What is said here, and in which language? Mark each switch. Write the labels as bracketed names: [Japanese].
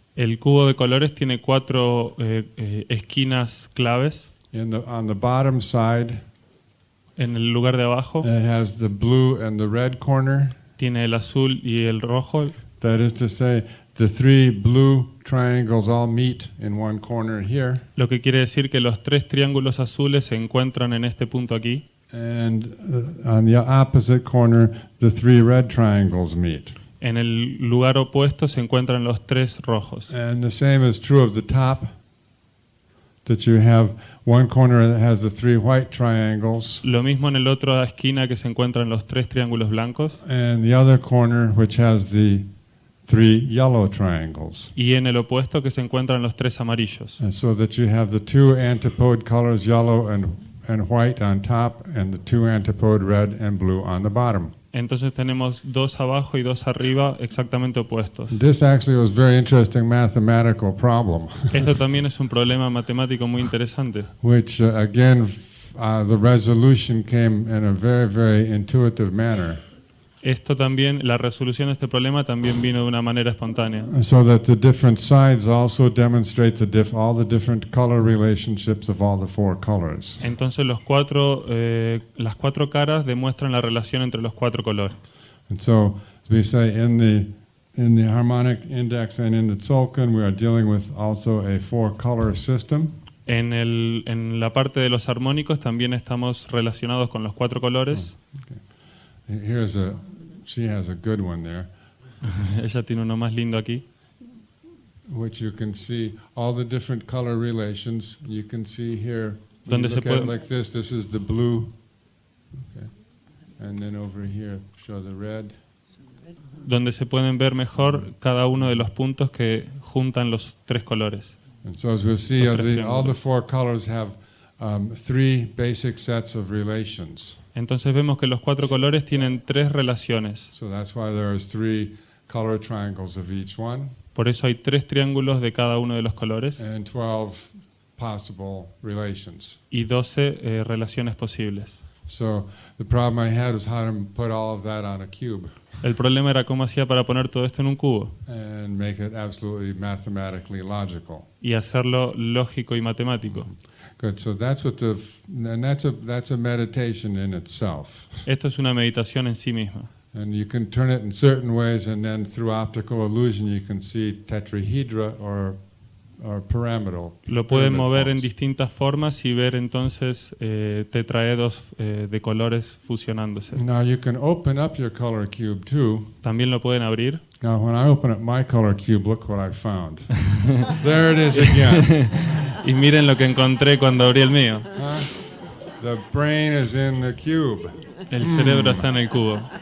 [Spanish] El cubo de colores tiene 4 esquinas claves. [English] On the bottom side, [Spanish] En el lugar de abajo [English] it has the blue and the red corner. [Spanish] tiene el azul y el rojo. [English] That is to say, the three blue triangles all meet in one corner here, [Spanish] Lo que quiere decir que los 3 triángulos azules se encuentran en este punto aquí. [English] and on the opposite corner, the 3 red triangles meet. [Spanish] En el lugar opuesto se encuentran los 3 rojos. [English] And the same is true of the top, that you have one corner that has the 3 white triangles, [Spanish] Lo mismo en el otro esquina que se encuentran los 3 triángulos blancos. [English] and the other corner which has the 3 yellow triangles. [Spanish] Y en el opuesto que se encuentran los 3 amarillos. [English] And so that you have the 2 antipode colors, yellow and white on top, and the 2 antipode red and blue on the bottom. [Spanish] Entonces tenemos 2 abajo y 2 arriba exactamente opuestos. [English] This actually was a very interesting mathematical problem, [Spanish] Esto también es un problema matemático muy interesante, [English] which again, the resolution came in a very, very intuitive manner. [Spanish] Esto también, la resolución de este problema también vino de una manera espontánea. [English] So that the different sides also demonstrate all the different color relationships of all the four colors. [Spanish] Entonces las cuatro caras demuestran la relación entre los cuatro colores. [English] And so, as we say, in the harmonic index and in the tzolk'in, we are dealing with also a four-color system. [Spanish] En la parte de los armónicos también estamos relacionados con los cuatro colores. [English] Okay. She has a good one there, [Spanish] Ella tiene uno más lindo aquí, [English] which you can see all the different color relations. You can see here, when [Spanish] Donde [English] you [Spanish] se [English] look at it [Spanish] puede- [English] like this is the blue. Okay. And then over here, show the red. [Spanish] donde se pueden ver mejor cada uno de los puntos que juntan los tres colores. [English] And so as we'll see, [Spanish] Los tres [English] all the [Spanish] triángulos. [English] four colors have three basic sets of relations. [Spanish] Entonces vemos que los cuatro colores tienen tres relaciones. [English] So that's why there's three color triangles of each one [Spanish] Por eso hay tres triángulos de cada uno de los colores [English] and 12 possible relations. [Spanish] y 12 relaciones posibles. [English] So the problem I had was how to put all of that on a cube [Spanish] El problema era cómo hacía para poner todo esto en un cubo [English] and make it absolutely mathematically logical. [Spanish] y hacerlo lógico y matemático. [English] Good. So that's that's a meditation in itself. [Spanish] Esto es una meditación en sí misma. [English] And you can turn it in certain ways, and then through optical illusion you can see tetrahedra or pyramidal. [Spanish] Lo pueden [English] pyramid [Spanish] mover en [English] forms. [Spanish] distintas formas y ver entonces tetraedos de colores fusionándose. [English] Now you can open up your color cube too. [Spanish] También lo pueden abrir. [English] Now when I open up my color cube, look what I found. There it is again. [Spanish] Y miren lo que encontré cuando abrí el mío. [English] The brain is in the cube. [Spanish] El cerebro está en el cubo.